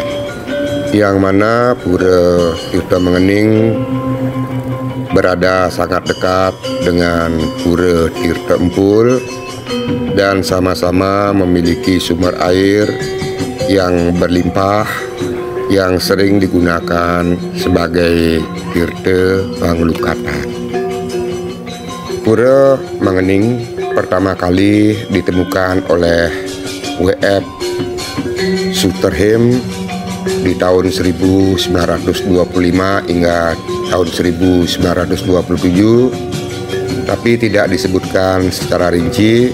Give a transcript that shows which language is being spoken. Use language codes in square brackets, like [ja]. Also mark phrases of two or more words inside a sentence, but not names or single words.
[id] Yang mana Pura Tirta Mengening berada sangat dekat dengan Pura Tirta Empul dan sama-sama memiliki sumber air yang berlimpah yang sering digunakan sebagai tirta panglukatan. Pura Mengening pertama kali ditemukan oleh W.F. Sutterheim di tahun 1925 hingga tahun 1927, tapi tidak disebutkan secara rinci.